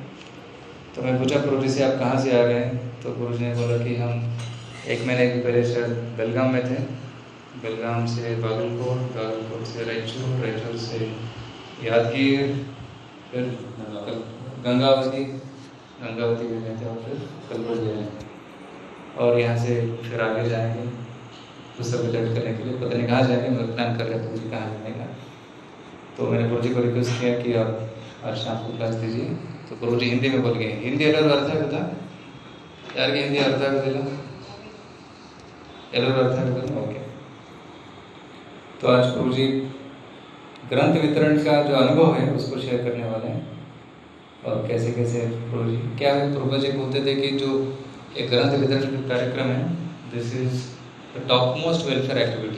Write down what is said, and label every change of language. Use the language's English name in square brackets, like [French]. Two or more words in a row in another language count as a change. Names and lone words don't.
[Hindi] तो मैं पूछा प्रभु जी से, आप कहाँ से आ रहे हैं? तो प्रभु जी ने बोला कि हम 1 महीने के पहले शायद बेलगाम में थे, बेलगाम से बागलकोट, बागलकोट से रायचूर, रायचूर से यादगीर, फिर गंगावती में गए थे और फिर कलबुर्गी गए और यहाँ से फिर आगे जाएंगे पुस्तक वितरण करने के लिए। पता नहीं कहाँ जाएंगे, मैं प्लान कर रहे प्रभु जी कहाँ जाने का। तो मैंने प्रभु जी को रिक्वेस्ट किया कि आप आज शाम को क्लास दीजिए। तो प्रभु जी हिंदी में बोल गए। [Kannada] हिंदी ಎಲ್ಲರೂ ಅರ್ಥ ಆಗುತ್ತಾ? ಯಾರಿಗೆ ಹಿಂದಿ ಅರ್ಥ ಆಗೋದಿಲ್ಲ? ಎಲ್ಲರೂ ಅರ್ಥ ಆಗುತ್ತಾ? [Hindi] ओके। तो आज प्रभु जी ग्रंथ वितरण का जो अनुभव है उसको शेयर करने वाले हैं और कैसे कैसे प्रभु जी क्या है। प्रभु जी बोलते थे कि जो एक ग्रंथ वितरण का कार्यक्रम है, [English] this is the top most welfare activity.